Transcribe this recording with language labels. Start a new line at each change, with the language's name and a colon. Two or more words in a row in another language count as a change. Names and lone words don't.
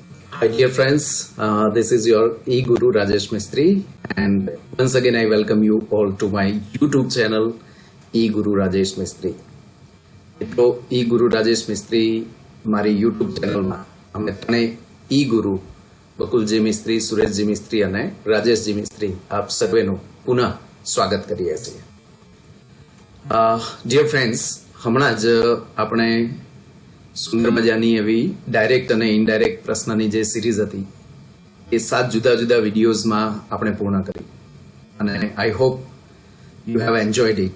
English: Hi, dear friends. This is your e-Guru Rajesh Mistry, and once again, I welcome you all to my YouTube channel, e-Guru Rajesh Mistry.
Gujarati: મિત્રો e-Guru Rajesh Mistry મારી YouTube ચેનલમાં અમે ત્રણે e-Guru બકુલજી મિસ્ત્રી, સુરેશજી મિસ્ત્રી અને રાજેશજી મિસ્ત્રી આપ સર્વેનું પુનઃ સ્વાગત કરીએ છીએ.
English: dear friends,
Gujarati: હમણાં જ આપણે સુંદર મજાની એવી ડાયરેક્ટ અને ઇનડાયરેક્ટ પ્રશ્નની જે સિરીઝ હતી એ 7 જુદા જુદા વિડીયોઝમાં આપણે પૂર્ણ કરી અને
English: I hope you have enjoyed it.